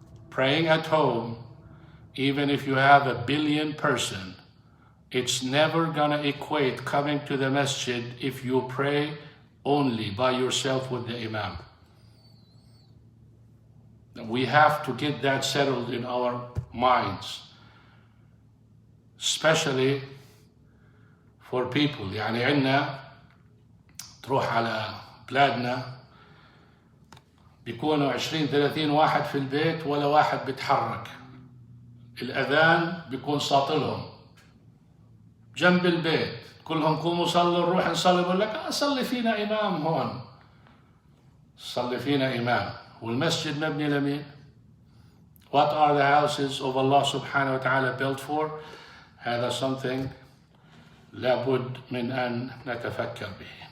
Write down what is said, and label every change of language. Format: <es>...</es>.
<en>Praying at home, even if you have 1 billion person, it's never gonna equate coming to the masjid if you pray only by yourself with the imam. We have to get that settled in our minds, especially for people.</en> <ar>يعني عنا تروح على بلادنا بيكونوا 20-30 واحد في البيت ولا واحد بيتحرك. الأذان بيكون ساطلهم جنب البيت، كلهم قوموا صلوا نروح نصلي، بقول لك صلي فينا إمام هون، صلي فينا إمام. والمسجد مبني لمين؟</ar> <en>What are the houses of Allah subhanahu wa ta'ala built for?</en> <ar>هذا</ar> <en>something</en> <ar>لابد من أن نتفكر به.</ar>